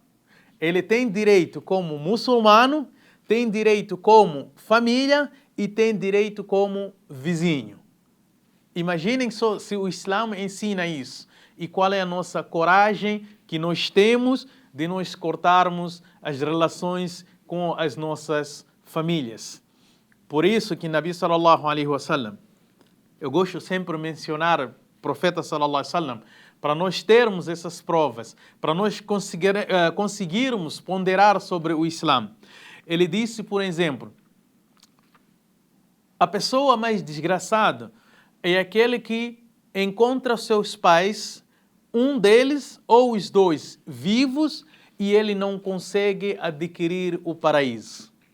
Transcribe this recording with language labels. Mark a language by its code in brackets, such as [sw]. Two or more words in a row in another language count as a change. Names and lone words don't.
[pt] Ele tem direito como muçulmano, tem direito como família e tem direito como vizinho. Imaginem só se o Islã ensina isso. E qual é a nossa coragem que nós temos de nós cortarmos as relações com as nossas famílias. Por isso que [ar] نبي صلى الله عليه وسلم, [pt] eu gosto sempre de mencionar o profeta [ar] صلى الله عليه وسلم, [pt] para nós termos essas provas, para nós conseguirmos ponderar sobre o Islã. Ele disse, por exemplo, a pessoa mais desgraçada é aquele que encontra seus pais, um deles ou os dois, vivos, e ele não consegue adquirir o paraíso.